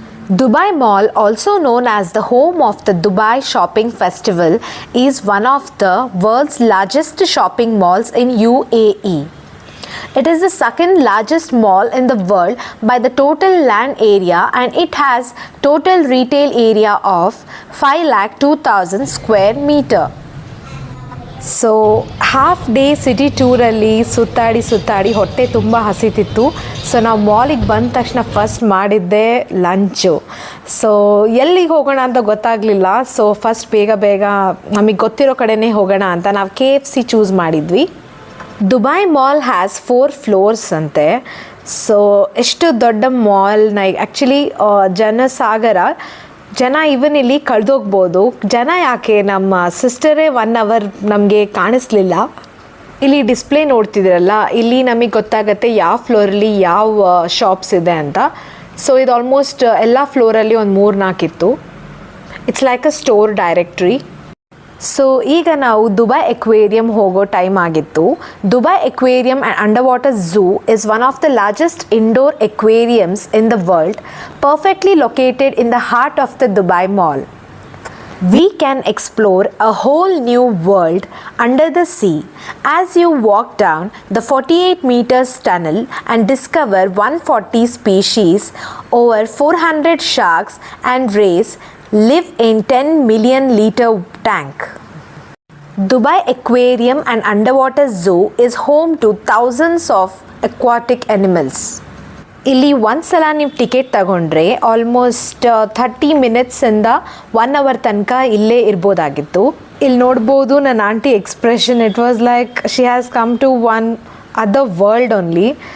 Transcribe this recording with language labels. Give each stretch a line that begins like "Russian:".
English: Dubai Mall, also known as the home of the Dubai Shopping Festival, is one of the world's largest shopping malls in UAE. It is the second largest mall in the world by the total land area, and it has total retail area of 5,02,000 square meter.
Kannada: So half day city ಟೂರಲ್ಲಿ ಸುತ್ತಾಡಿ ಹೊಟ್ಟೆ ತುಂಬ ಹಸಿತಿತ್ತು. So ನಾವು ಮಾಲಿಗೆ ಬಂದ ತಕ್ಷಣ first ಮಾಡಿದ್ದೆ lunch. So ಎಲ್ಲಿಗೆ ಹೋಗೋಣ ಅಂತ ಗೊತ್ತಾಗಲಿಲ್ಲ. ಸೊ ಫಸ್ಟ್ ಬೇಗ ನಮಗೆ ಗೊತ್ತಿರೋ ಕಡೆನೇ ಹೋಗೋಣ ಅಂತ ನಾವು KFC ಚೂಸ್ ಮಾಡಿದ್ವಿ.
English: Dubai mall has 4 floors
Kannada: ಅಂತೆ.
English: so
Kannada: ಎಷ್ಟು ದೊಡ್ಡ
English: Mall.
Kannada: ಆ್ಯಕ್ಚುಲಿ ಜನಸಾಗರ, ಜನ ಇವನ್ ಇಲ್ಲಿ ಕಳೆದೋಗ್ಬೋದು. ಜನ ಯಾಕೆ, ನಮ್ಮ ಸಿಸ್ಟರೇ 1 ಅವರ್ ನಮಗೆ ಕಾಣಿಸ್ಲಿಲ್ಲ. ಇಲ್ಲಿ ಡಿಸ್ಪ್ಲೇ ನೋಡ್ತಿದ್ರಲ್ಲ, ಇಲ್ಲಿ ನಮಗೆ ಗೊತ್ತಾಗತ್ತೆ ಯಾವ ಫ್ಲೋರಲ್ಲಿ ಯಾವ ಶಾಪ್ಸ್ ಇದೆ ಅಂತ. ಸೊ ಇದು ಆಲ್ಮೋಸ್ಟ್ ಎಲ್ಲ ಫ್ಲೋರಲ್ಲಿ ಒಂದು 3-4 ಇತ್ತು.
English: It's like a store directory.
Kannada: So ಈಗ ನಾವು ದುಬೈ ಎಕ್ವೇರಿಯಂ ಹೋಗೋ ಟೈಮ್ ಆಗಿತ್ತು.
English: Dubai aquarium and under water zoo is one of the largest indoor aquariums in the world, perfectly located in the heart of the Dubai Mall. We can explore a whole new world under the sea as you walk down the 48 meters tunnel and discover 140 species, over 400 sharks and rays live in 10 million liter tank. Dubai Aquarium and Underwater Zoo is home to thousands of aquatic animals.
Kannada: ಇಲ್ಲಿ ಒಂದ್ಸಲ ನೀವು ticket ತಗೊಂಡ್ರೆ almost 30 ಮಿನಿಟ್ಸಿಂದ 1 hour ತನಕ ಇಲ್ಲೇ ಇರ್ಬೋದಾಗಿತ್ತು. ಇಲ್ಲಿ ನೋಡ್ಬೋದು ನನ್ನ aunty expression.
English: It was like she has come to one other world only.